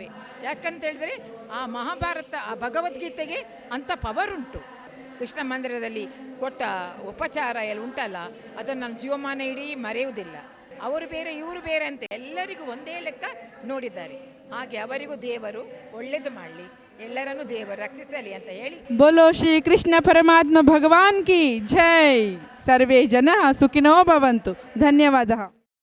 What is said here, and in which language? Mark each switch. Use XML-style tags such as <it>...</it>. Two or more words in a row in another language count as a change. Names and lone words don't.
<kn>ಯಾಕಂತ ಹೇಳಿದರೆ ಆ ಮಹಾಭಾರತ ಆ ಭಗವದ್ಗೀತೆಗೆ ಅಂಥ ಪವರ್ ಉಂಟು. ಕೃಷ್ಣ ಮಂದಿರದಲ್ಲಿ ಕೊಟ್ಟ ಉಪಚಾರ ಎಲ್ಲ ಉಂಟಲ್ಲ, ಅದನ್ನು ನಾನು ಜೀವಮಾನ ಇಡೀ ಮರೆಯುವುದಿಲ್ಲ. ಅವರು ಬೇರೆ ಇವರು ಬೇರೆ ಅಂತ ಎಲ್ಲರಿಗೂ ಒಂದೇ ಲೆಕ್ಕ ನೋಡಿದ್ದಾರೆ. ಹಾಗೆ ಅವರಿಗೂ ದೇವರು ಒಳ್ಳೆಯದು ಮಾಡಲಿ, ಎಲ್ಲರನ್ನೂ ದೇವರು ರಕ್ಷಿಸಲಿ ಅಂತ ಹೇಳಿ</kn> <hi>बोलो श्री कृष्ण परमात्मा भगवान की जय.</hi> <sa>सर्वे जन सुखिनो भवन्तु. धन्यवादः.</sa>